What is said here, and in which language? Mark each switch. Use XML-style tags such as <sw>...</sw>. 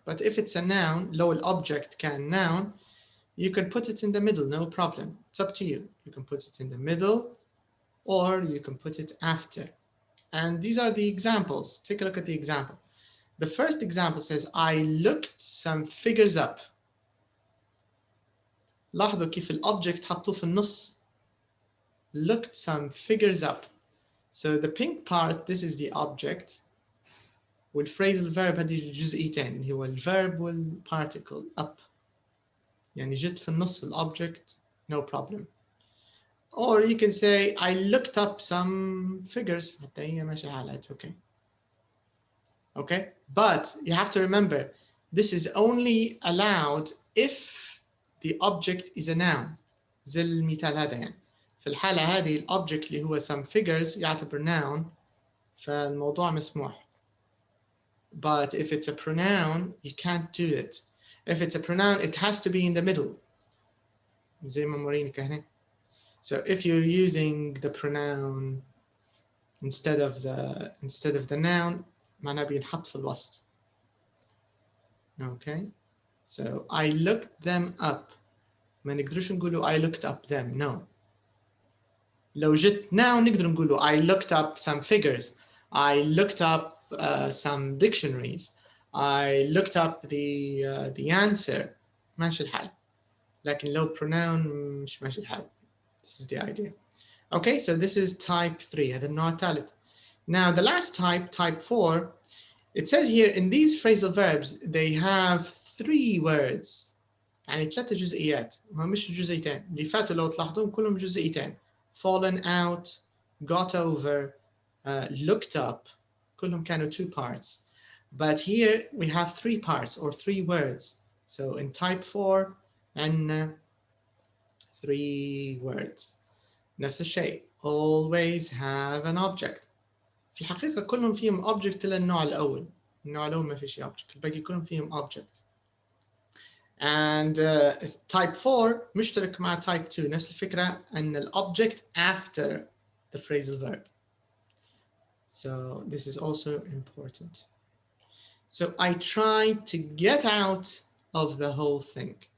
<en>But if it's a noun,</en> <ar>لو الobject كان noun,</ar> <en>you can put it in the middle, no problem. It's up to you. You can put it in the middle or you can put it after. And these are the examples. Take a look at the example. The first example says, I looked some figures up.</en> <ar>لاحظوا كيف الobject حطوه في النص.</ar> <en>Looked some figures up. So the pink part, this is the object.</en> <ar>والphrasal verb هذه جزئيتين اللي هو الverb والparticle up. يعني جيت في النص الobject</ar> <en>no problem. Or you can say I looked up some figures.</en> <ar>حتى هي ماشي حالها.</ar> <en>It's okay. Okay, but you have to remember this is only allowed if the object is a noun.</en> <ar>زي المثال هذا يعني. في الحالة هذه الobject اللي هو</ar> <en>some figures</en> <ar>يعتبر noun فالموضوع مسموح.</ar> <en>But if it's a pronoun you can't do it. If it's a pronoun it has to be in the middle.</en> <ar>زي ما مورينك هنا.</ar> <en>So if you're using the pronoun instead of the noun</en> <ar>معناه بينحط في الوسط.</ar> <en>Okay, so I looked them up.</en> <ar>ما نقدرش نقولوا</ar> <en>I looked up them. No.</en> <ar>لو جيت</ar> <en>now</en> <ar>نقدر نقولوا</ar> <en>I looked up some figures. I looked up some dictionaries. I looked up the answer.</en> <ar>ماشي الحال. لكن لو pronoun مش ماشي الحال.</ar> <en>This is the idea. Okay, so this is type 3.</en> <ar>هذا النوع الثالث.</ar> <en>Now the last type, type 4, it says here in these phrasal verbs they have 3 words.</en> <ar>يعني 3 جزئيات. ما مش جزئيتين. اللي فاتوا لو تلاحظون كلهم جزئيتين.</ar> <en>Fallen out, got over, looked up.</en> <ar>كلهم كانوا</ar> <en>2 parts. But here we have 3 parts or 3 words. So in type 4</en> <ar>عندنا</ar> <en>3 words.</en> <ar>نفس الشيء.</ar> <en>Always have an object.</en> <ar>في الحقيقة كلهم فيهم object إلا النوع الأول. النوع الأول ما فيش object. الباقي كلهم فيهم object.</ar> <en>And type 4</en> <ar>مشترك مع</ar> <en>type 2.</en> <ar>نفس الفكرة أن ال</ar> <en>object after the phrasal verb. So this is also important. So I tried to get out of the whole thing.</en>